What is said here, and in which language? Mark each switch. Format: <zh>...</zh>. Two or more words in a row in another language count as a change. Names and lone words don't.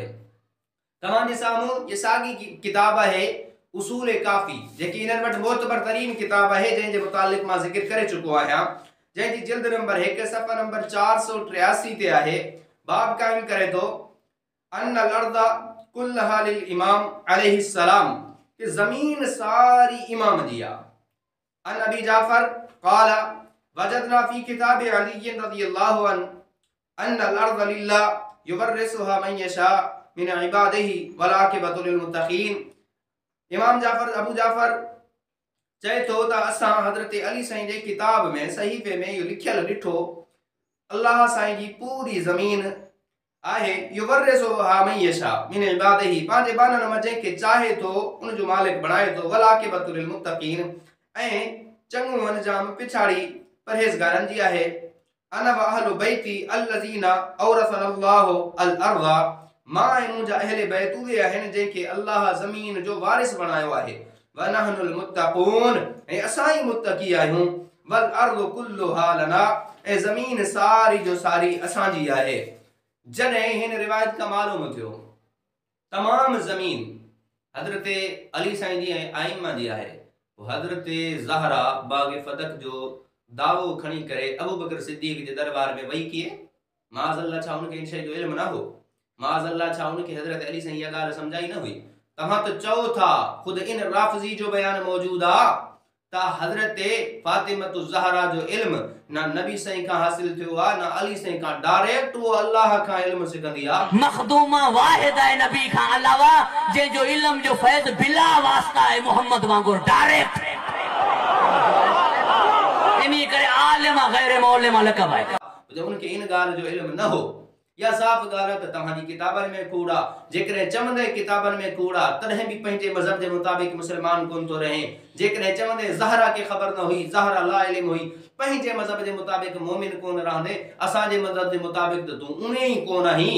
<sd>तव्हां जे साम्हूं ये साॻी किताब आहे उसूल काफ़ी, जेकी इन्हनि वटि मोतबर तरीन किताब आहे, जंहिंजे मुतालिक़ मां ज़िक्र करे चुको आहियां, जंहिंजी जिल्द नंबर 1 सफ़ा नंबर 483 ते आहे। बाब कायम करे तो</sd> <ar>أن الأرض كلها للإمام عليه السلام,</ar> <sd>कि ज़मीन सारी इमाम जी आहे।</sd> <ar>عن أبي جعفر قال وجدنا في كتاب علي رضي الله عنه أن الأرض لله يورثها من يشاء من عباده والعاقبة للمتقين.</ar> <sd>इमाम जाफर अबू जाफर चए तो त असां हज़रत अली साईं जे किताब में सहीफ़े में इहो लिखियल ॾिठो, अल्लाह साईं जी पूरी ज़मीन आहे,</sd> <ar>يورثها من يشاء من عباده,</ar> <sd>पंहिंजे बाननि मां जंहिंखे चाहे तो उन जो मालिक बणाए तो,</sd> <ar>والعاقبة للمتقين,</ar> <sd>ऐं चङो अंजाम पिछाड़ी परहेज़गारनि जी आहे।</sd> <ar>أنا وأهل بيتي الذين أورثنا الله الأرض,</ar> <sd>मां ऐं मुंहिंजा अहले बैत उहे आहिनि जंहिंखे अल्लाह ज़मीन जो वारिस बणायो आहे।</sd> <ar>ونحن المتقون,</ar> <sd>ऐं असां ई मुत्तक़ी आहियूं।</sd> <ar>والأرض كلها لنا,</ar> <sd>ऐं ज़मीन सारी जो सारी असांजी आहे। जॾहिं हिन रिवायत का मालूम थियो तमाम ज़मीन हज़रत अली साईं जी ऐं आइम्मा जी आहे, हज़रत ज़हरा बाग़े फदक जो दावो खणी करे अबू बकर सिद्दीक़ जे दरबार में वही किए, माज़अल्लाह छा उनखे इन शइ जो इल्म न हो, माज़अल्लाह छा उनखे हज़रत अली साईं इहा ॻाल्हि सम्झाई न हुई। तव्हां त चओ था, ख़ुदि इन राफ़ज़ी जो बयान मौजूद आहे त हज़रत फातिमतु ज़हरा जो इल्म ना नबी साईं खां हासिल थियो आहे, ना अली साईं खां, डायरेक्ट वो अल्लाह खां इल्म सिखंदी आहे। मखदूमा वाहिद है नबी खां अलावा, जंहिंजो इल्म जो फैज़ बिला वास्ता है मोहम्मद वांगुरु डायरेक्ट। इन्ही करे आलिम गैर मौलिम लक़ब आहे।</sd> <ur>जब उनके</ur> <sd>इन ॻाल्हि जो इल्म न हो, या साफ़ ॻाल्हि आहे त तव्हांजी किताबनि में कूड़ा जेकॾहिं चवंदे किताबनि में कूड़ा तॾहिं बि पंहिंजे मज़हब जे मुताबिक़ मुस्लमान कोन थो रहे। जेकॾहिं चवंदे ज़हरा खे ख़बर न हुई, ज़हरा ला इल्म हुई, पंहिंजे मज़हब जे मुताबिक़ मोमिन कोन रहंदे, असांजे मज़हब जे मुताबिक़ त तूं उन ई कोन आहीं।</sd>